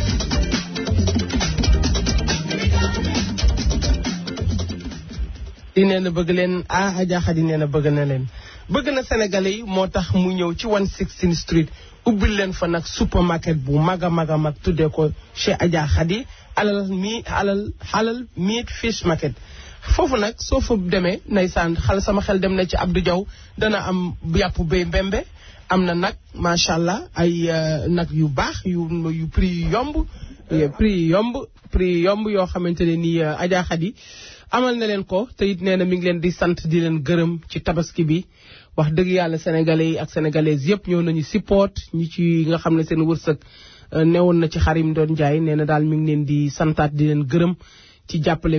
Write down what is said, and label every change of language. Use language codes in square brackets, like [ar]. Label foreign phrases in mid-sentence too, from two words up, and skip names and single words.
[wo] di nee na bëgg leen Adja Khady nee na bëgg na leen bëgg na Sénégalais yi moo tax mu ñëw ci 116 Street ubbil leen fa nag supermarket bu mag a mag a mag tuddee ko chez Adja Khady [en] halal meat fish market [wo] foofu nag soo fa demee ndeysaan sama xel dem na ci Abdou Diaw dana am yàpp béy mbembe am na nag [ar] ما شاء الله [wo] ay nag yu baax yu prix yomb yoo xamante ne nii Adja Khady amal na leen ko te it nee na mi ngi leen di sant di leen gërëm ci tabaski bi wax dëgg yàlla sénégalais yi ak sénégalaises yëpp ñëw nañu support ñi ci nga xam ne seen wërsëg newoon na ci xarim doon jaay nee na daal mi ngi leen di santaat di leen gërëm ci jàppale